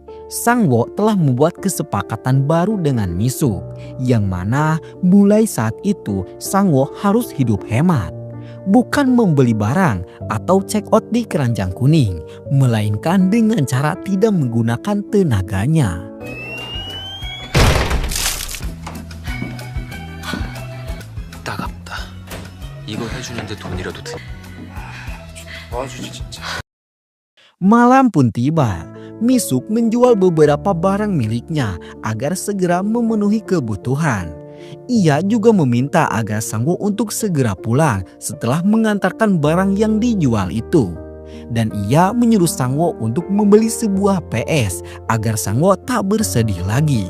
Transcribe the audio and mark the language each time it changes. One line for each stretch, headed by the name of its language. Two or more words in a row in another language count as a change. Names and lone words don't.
Indonesian: Sangwo telah membuat kesepakatan baru dengan Misuk, yang mana mulai saat itu Sangwo harus hidup hemat. Bukan membeli barang atau
English: check out
Indonesian: di keranjang kuning, melainkan dengan cara tidak menggunakan tenaganya.
Korean: 이거 해주는데 돈이라도 드. 도와주지 진짜.
Indonesian: Malam pun tiba. Misuk menjual beberapa barang miliknya agar segera memenuhi kebutuhan. Ia juga meminta agar Sang Wo untuk segera pulang setelah mengantarkan barang yang dijual itu. Dan ia menyuruh Sang Wo untuk membeli sebuah PS agar Sang Wo tak bersedih lagi.